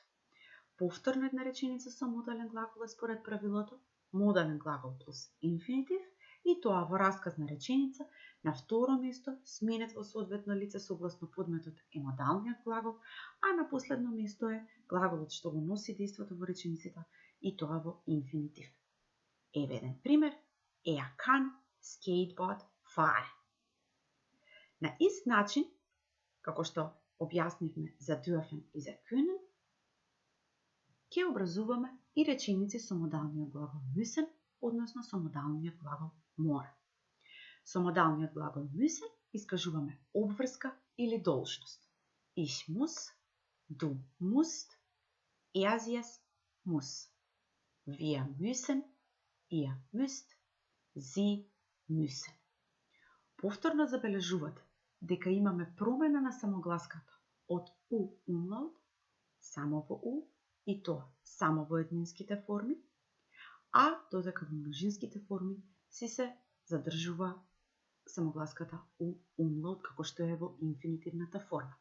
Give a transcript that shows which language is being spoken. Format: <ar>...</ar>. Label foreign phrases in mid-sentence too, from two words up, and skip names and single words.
<mk>Повторно една реченица со модален глагол е според правилото модален глагол плюс инфинитив и тоа во расказна реченица на второ место сменет во соодветно лице согласно подметот е модалниот глагол, а на последно место е глаголот што го носи дејството во реченицата и тоа во инфинитив. Еве еден пример.</mk> <de>Kann Skateboard fahren.</de> <mk>На ист начин, како што објаснивме за dürfen и за können, ќе образуваме и реченици со модалниот глагол müssen, односно со модалниот глагол мора. Со модалниот глагол müssen искажуваме обврска или должност.</mk> <de>Ich muss, du musst, es muss. Wir müssen, ihr müsst, sie müssen.</de> <mk>Повторно забележувате дека имаме промена на самогласката од у умлаут само во у и тоа само во еднинските форми, а додека во множинските форми си се задржува самогласката у умлаут како што е во инфинитивната форма.</mk>